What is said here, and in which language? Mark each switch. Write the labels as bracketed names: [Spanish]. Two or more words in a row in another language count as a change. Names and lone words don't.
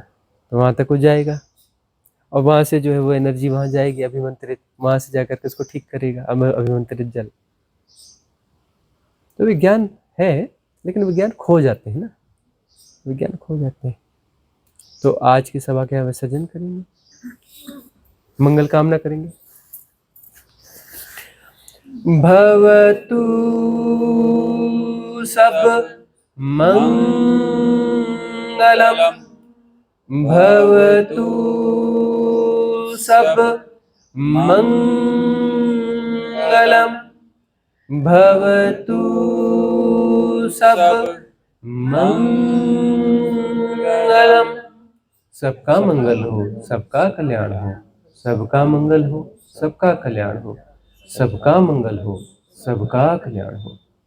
[Hindi] तो वहाँ तक हो जाएगा, और वहाँ से जो है वो एनर्जी वहाँ जाएगी अभिमंत्रित, वहाँ से जाकर के उसको ठीक करेगा अभिमंत्रित जल। तो विज्ञान है, लेकिन विज्ञान खो जाते हैं ना, विज्ञान खो जाते हैं। तो आज की सभा का विसर्जन करेंगे, मंगल कामना करेंगे। [Pali] भवतु सब मंगलम, भवतु सब मंगलम, भवतु सब मंगलम। [Hindi] सबका मंगल हो, सबका कल्याण हो, सबका मंगल हो, सबका कल्याण हो, सबका मंगल हो, सबका कल्याण हो।